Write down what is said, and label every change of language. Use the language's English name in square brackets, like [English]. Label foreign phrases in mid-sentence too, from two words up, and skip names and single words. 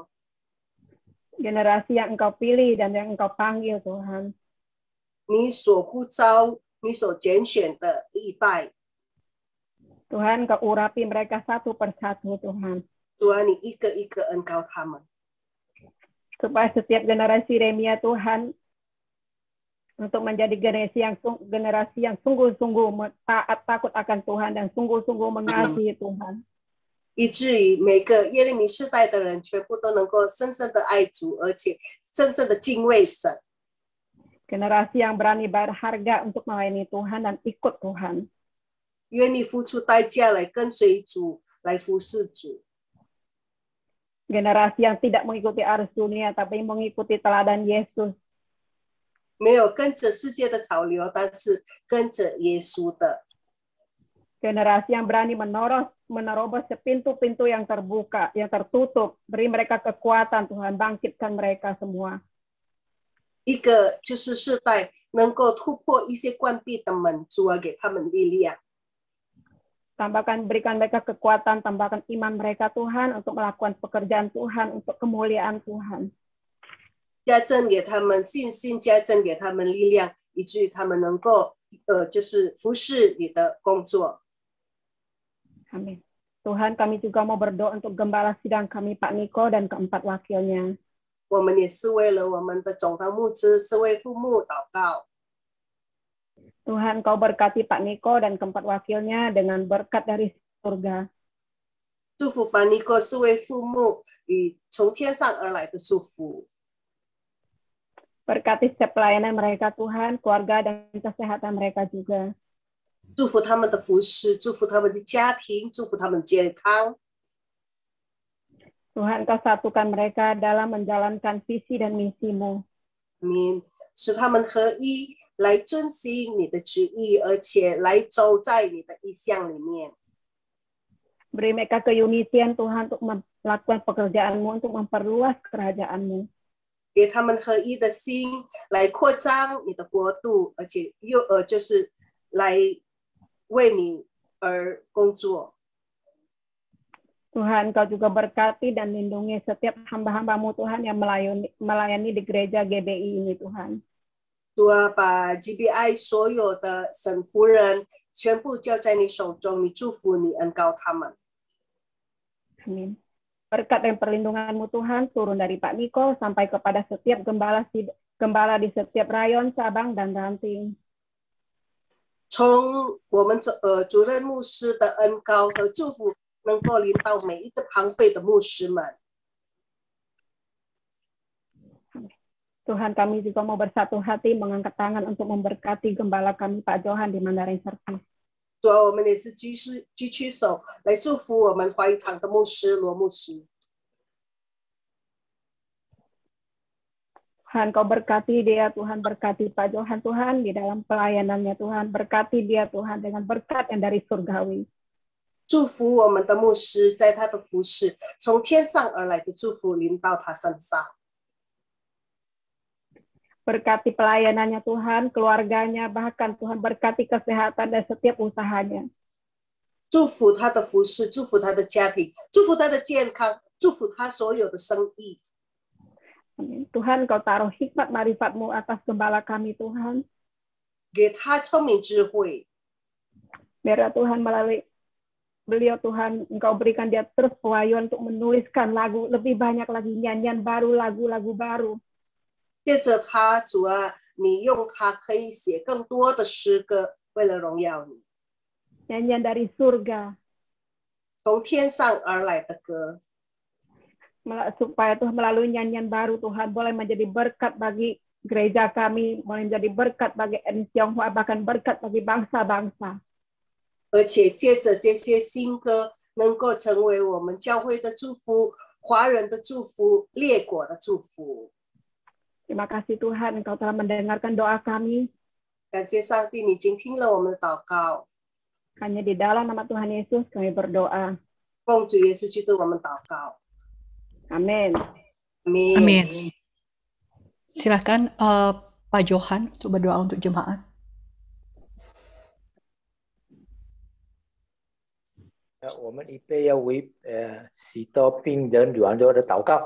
[Indonesian] Generasi yang Engkau pilih dan yang Engkau panggil Tuhan. [Chinese] 你所呼召、你所拣选的一代， [Indonesian] Tuhan, Kau urapi mereka satu persatu Tuhan. [Chinese] 主啊，你一个一个恩膏他们， [Indonesian] Supaya setiap generasi Yeremia Tuhan untuk menjadi generasi yang sungguh-sungguh taat takut akan Tuhan dan sungguh-sungguh mengasihi Tuhan. [Chinese] 以至于每个耶利米世代的人全部都能够深深的爱主，而且真正的敬畏神。 [Indonesian] Generasi yang berani bayar harga untuk melayani Tuhan dan ikut Tuhan. [Chinese] 愿意付出代价来跟随主，来服侍主。 [Indonesian] Generasi yang tidak mengikuti arus dunia, tapi mengikuti teladan Yesus. [Chinese] 没有跟着世界的潮流，但是跟着耶稣的。 [Indonesian] Generasi yang berani menerobos pintu-pintu yang terbuka, yang tertutup. Beri mereka kekuatan, Tuhan, bangkitkan mereka semua. [Chinese] 一个就是世代能够突破一些关闭的门，主啊，给他们力量。 [Indonesian] Berikan mereka kekuatan, tambahkan iman mereka Tuhan untuk melakukan pekerjaan Tuhan, untuk kemuliaan Tuhan. [Chinese] 加增给他们信心，加增给他们力量，以至于他们能够就是服侍你的工作。 [Indonesian] Amin. Tuhan, kami juga mau berdoa untuk gembala sidang kami, Pak Niko, dan keempat wakilnya. [Chinese] 我们也是为了我们的总堂牧师、四位副牧祷告。 [Indonesian] Tuhan, Kau berkati Pak Niko dan keempat wakilnya dengan berkat dari surga. [Chinese] 祝福把尼哥四位副牧与从天上而来的祝福。 [Indonesian] Berkati setiap pelayanan mereka, Tuhan, keluarga dan kesehatan mereka juga. [Chinese] 祝福他们的服侍，祝福他们的家庭，祝福他们的健康。 [Indonesian] Tuhan, Kau satukan mereka dalam menjalankan visi dan misimu. [Chinese] 使他们合一，来遵行你的旨意，而且来走在你的意向里面。 [Indonesian] Beri mereka keunitian, Tuhan, untuk melakukan pekerjaan-Mu, untuk memperluas kerajaan-Mu. [Chinese] 给他们合一的心，来扩张你的国度，而且就是来为你而工作。 [Indonesian] Tuhan, Kau juga berkati dan lindungi setiap hamba-hamba-Mu, Tuhan, yang melayani di gereja GBI ini, Tuhan. [Chinese] 主啊，把 GBI 所有的神仆人全部交在你手中，你祝福你恩膏他们。 [Indonesian] Amin. Berkat dan perlindungan-Mu, Tuhan, turun dari Pak Niko sampai kepada setiap gembala di setiap rayon, cabang, dan ranting. [Chinese] 从我们主任牧师的恩膏和祝福，能够临到每一个堂会的牧师们。 [Indonesian] Tuhan, kami juga mau bersatu hati mengangkat tangan untuk memberkati gembala kami, Pak Johan, di Mandarin Service. [Chinese] 主啊，我们也是举起手来祝福我们华语堂的牧师罗牧师。 [Indonesian] Tuhan, Kau berkati dia, Tuhan, berkati Pak Johan, Tuhan, di dalam pelayanannya, Tuhan. Berkati dia, Tuhan, dengan berkat yang dari surgawi. [Chinese] 祝福我们的牧师，在他的服侍，从天上而来的祝福临到他身上。 [Indonesian] Berkati pelayanannya, Tuhan, keluarganya, bahkan Tuhan berkati kesehatan dan setiap usahanya. [Chinese] 祝福他的服侍，祝福他的家庭，祝福他的健康，祝福他所有的生意。 [Indonesian] Amin. Tuhan, Kau taruh hikmat marifat-Mu atas gembala kami, Tuhan. [Chinese] 给他聪明智慧。 [Indonesian] Biar Tuhan melalui beliau, Tuhan, Engkau berikan dia terus pewahyuan untuk menuliskan lagu, lebih banyak lagi nyanyian baru, lagu-lagu baru. [Chinese] 借着他，主啊，你用他可以写更多的诗歌，为了荣耀你。 [Indonesian] Nyanyian dari surga. [Chinese] 从天上而来的歌。 [Indonesian] Supaya Tuhan melalui nyanyian baru, Tuhan boleh menjadi berkat bagi gereja kami, boleh menjadi berkat bagi etnis Tionghoa, bahkan berkat bagi bangsa-bangsa. [Chinese] 而且借着这些新歌，能够成为我们教会的祝福、华人的祝福、列国的祝福。 [Indonesian] Terima kasih Tuhan, Engkau telah mendengarkan doa kami. [Chinese] 感谢上帝，你已经听了我们的祷告。 [Indonesian] Hanya di dalam nama Tuhan Yesus kami berdoa. [Chinese] 奉主耶稣基督我们祷告。 [Indonesian] Amin. Amin. Silakan Pak Johan untuk berdoa untuk jemaat. Ya, [Chinese] 我们预备要为许多病人软弱的祷告。